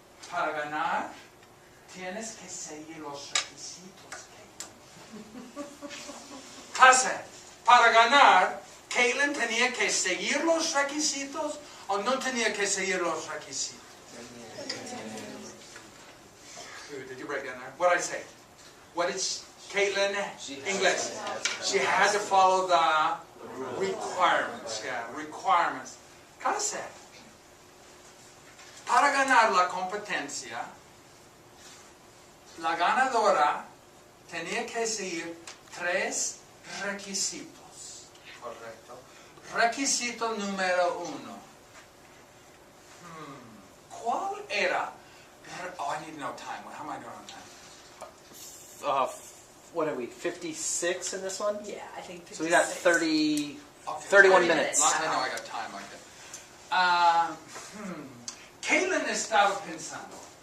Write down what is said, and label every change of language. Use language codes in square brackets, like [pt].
[es] Para ganar, tienes que seguir los requisitos, Caitlin. Clase, para ganar, Caitlin tenía que seguir los requisitos o no tenía que seguir los requisitos. [en] Did you break down there? What did I say? What did Caitlin, English? She had to follow the requirements. Yeah, requirements. [es] Clase, para ganar la competencia, la ganadora tenía que seguir 3 requisitos. Correcto. Requisito número 1. ¿Cuál era? [en] Oh, I need to know time. How am I doing on time? What are we, 56 in this one? Yeah, I think 56. So we got 30, Okay. 31 30 minutes. I know I got time like that. [es] Caitlin estaba pensando.